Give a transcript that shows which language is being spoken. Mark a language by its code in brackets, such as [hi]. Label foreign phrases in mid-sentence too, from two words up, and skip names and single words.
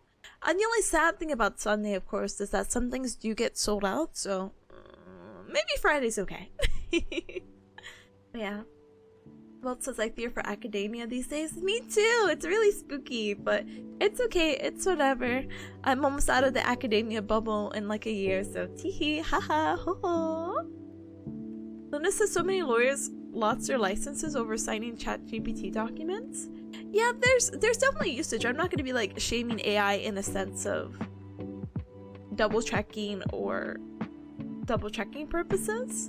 [en] And the only sad thing about Sunday, of course, is that some things do get sold out, so maybe Friday's okay. Yeah. Walt says, I fear for academia these days. Me too! It's really spooky, but it's okay. It's whatever. I'm almost out of the academia bubble in like a year, so teehee, haha, ho ho. Luna says so many lawyers lost their licenses over signing ChatGPT documents. Yeah, there's definitely usage. I'm not going to be like shaming AI in a sense of double checking or double checking purposes.